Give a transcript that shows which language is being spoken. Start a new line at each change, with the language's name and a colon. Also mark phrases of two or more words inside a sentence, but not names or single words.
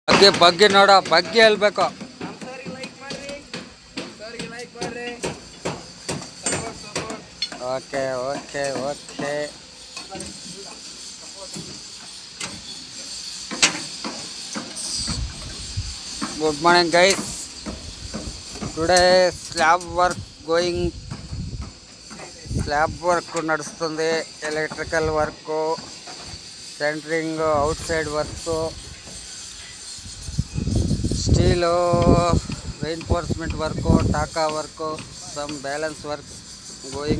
Kannada: ಬಗ್ಗಿ ನೋಡ ಬಗ್ಗಿ ಹೇಳ್ಬೇಕು.
English: okay okay okay good morning guys. today slab work
Telugu: నడుస్తుంది.
English: electrical work, centering, outside work, steel, reinforcement work, taka work, some balance work going.